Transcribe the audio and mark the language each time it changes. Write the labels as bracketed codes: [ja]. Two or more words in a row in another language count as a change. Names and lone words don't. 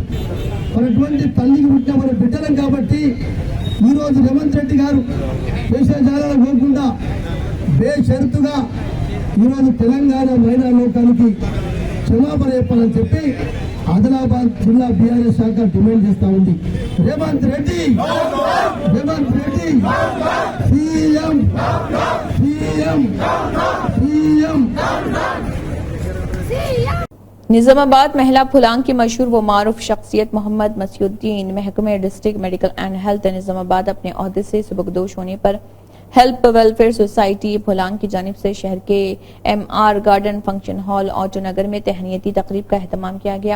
[te] మరి అటువంటి తల్లికి పుట్టిన మన బిడ్డలం కాబట్టి ఈరోజు రేవంత్ రెడ్డి గారు దేశాలలో పోకుండా బేషరతుగా ఈరోజు తెలంగాణ మహిళా లోకానికి క్షమాపణ చెప్పాలని చెప్పి ఆదిలాబాద్ జిల్లా BRS శాఖ డిమాండ్ చేస్తా ఉంది। రేవంత్ రెడ్డి సీఎం [ur] نظام آباد محلہ پھلانگ کی مشہور و معروف شخصیت محمد مسیح الدین محکمہ [en] District Medical and Health [ur] نظام آباد اپنے عہدے سے سبکدوش ہونے پر ہیلپ ویلفیئر سوسائٹی پھلانگ کی جانب سے شہر کے MR گارڈن فنکشن ہال آٹو نگر میں تہنیتی تقریب کا اہتمام کیا گیا۔